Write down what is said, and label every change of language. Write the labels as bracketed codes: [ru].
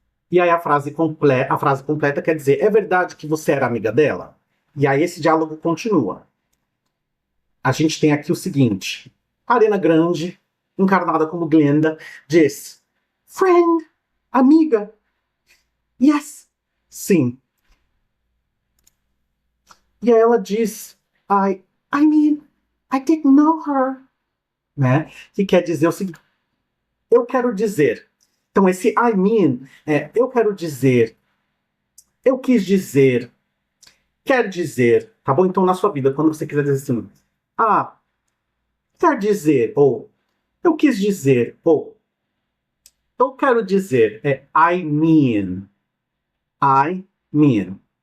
[pt] E aí a frase completa quer dizer, é verdade que você era amiga dela? E aí esse diálogo continua. A gente tem aqui o seguinte, Ariana Grande, encarnada como Glenda, diz, friend, amiga, yes, sim. E aí ela diz, [en] I mean, I didn't know her, [pt] né? Que quer dizer o seguinte, eu quero dizer. Então esse [en] I mean [pt] é eu quero dizer, eu quis dizer, quer dizer, tá bom? Então na sua vida, quando você quiser dizer assim, quer dizer, ou eu quis dizer, ou eu quero dizer, é [en] I mean, I mean.